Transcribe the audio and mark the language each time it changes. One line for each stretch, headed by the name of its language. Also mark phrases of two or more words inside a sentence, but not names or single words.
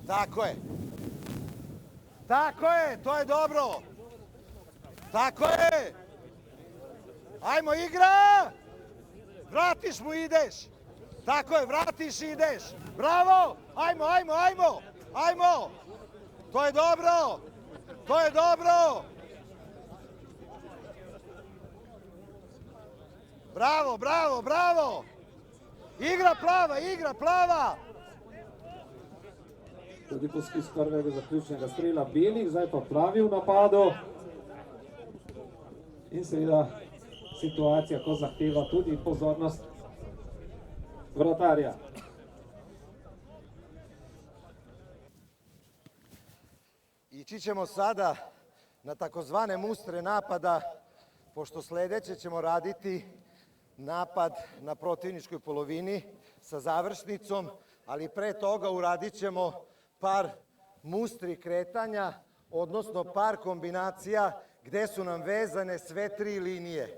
Serbian: Tako je. Tako je, to je dobro. Tako je. Ajmo, igra! Vratiš mu, ideš. Tako je, vratiš i ideš. Bravo! Ajmo, ajmo, ajmo! Ajmo! To je dobro! To je dobro! Bravo, bravo, bravo! Igra plava, igra plava!
Slovenian: Tudi poskus prvega zaključnega strela belih, zdaj pa plavi v napadu. In seveda situacija, ko zahteva tudi pozornost vratarja.
Serbian: Ići ćemo sada na takozvane mustre napada, pošto sledeće ćemo raditi napad na protivničkoj polovini sa završnicom, ali pre toga uradit ćemo par mustri kretanja, odnosno par kombinacija gde su nam vezane sve tri linije.